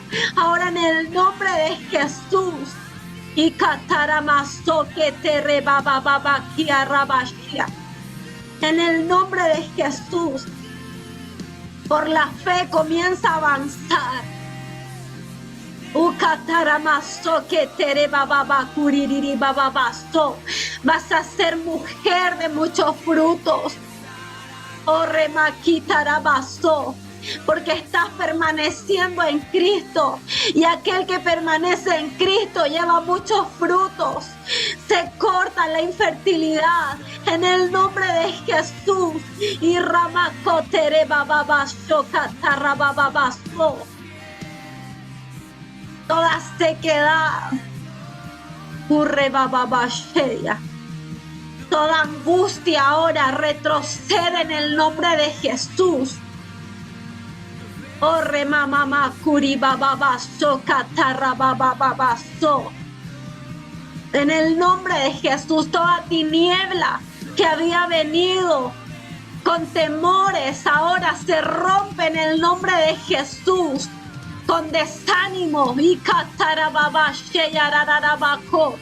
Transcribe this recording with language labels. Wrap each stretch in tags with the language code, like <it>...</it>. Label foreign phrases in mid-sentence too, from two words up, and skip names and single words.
<es>Ahora en el nombre de Jesús. Y cataramazo que te rebababa kiarabashia. En el nombre de Jesús, por la fe comienza a avanzar. Ucataramazo que te rebababa kuririri bababazo. Vas a ser mujer de muchos frutos. Oh remaquitarabazo. Porque estás permaneciendo en Cristo, y aquel que permanece en Cristo lleva muchos frutos. Se corta la infertilidad en el nombre de Jesús. Y ramacotere bababazo catarababazo. Toda sequedad, urre bababasheya. Toda angustia ahora retrocede en el nombre de Jesús. Oh remamama curi bababazo catarabababazo. En el nombre de Jesús, toda tiniebla que había venido con temores ahora se rompe en el nombre de Jesús. Con desánimo y catarababasheyararabaco.</es>